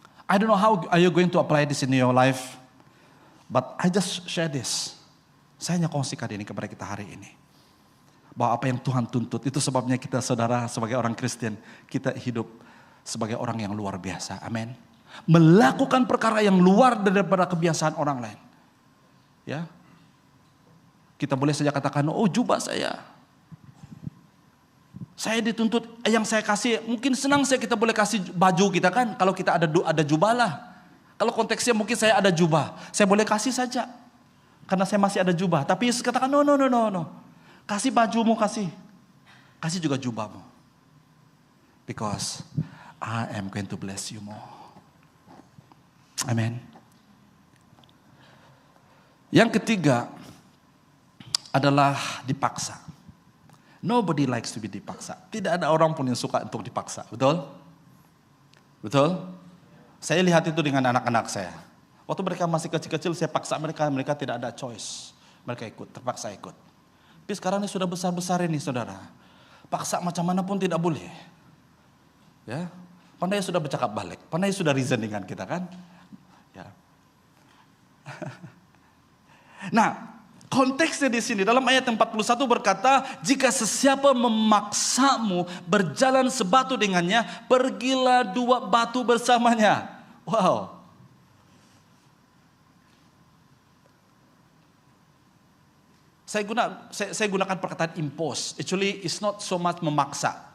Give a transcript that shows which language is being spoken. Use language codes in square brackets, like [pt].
[en] I don't know how are you going to apply this in your life, but I just share this. [ms] Saya hanya kongsikan ini kepada kita hari ini. Bahwa apa yang Tuhan tuntut, itu sebabnya kita saudara sebagai orang Kristen, kita hidup sebagai orang yang luar biasa. Amin. Melakukan perkara yang luar daripada kebiasaan orang lain. Ya. Kita boleh saja katakan, oh jubah saya dituntut, yang saya kasih, mungkin senang kita boleh kasih baju kita kan, kalau kita ada jubah lah. Kalau konteksnya mungkin saya ada jubah, saya boleh kasih saja, karena saya masih ada jubah. Tapi Yesus katakan, no. Kasih bajumu, kasih juga jubahmu. [en] Because I am going to bless you more. Amen. [ms] Yang ketiga adalah dipaksa. [en] Nobody likes to be dipaksa. [ms] Tidak ada orang pun yang suka untuk dipaksa. Betul? Betul? Saya lihat itu dengan anak-anak saya. Waktu mereka masih kecil-kecil, saya paksa mereka tidak ada choice. Mereka ikut, terpaksa ikut. Tapi sekarang ini sudah besar-besar ini saudara. Paksa macam mana pun tidak boleh. Ya, pandai sudah bercakap balik. Pandai sudah reason dengan kita kan. Ya. Nah, konteksnya di sini dalam ayat 41 berkata, jika sesiapa memaksamu berjalan sebatu dengannya, pergilah 2 batu bersamanya. Wow. Saya gunakan perkataan impose. [en] Actually, it's not so much memaksa.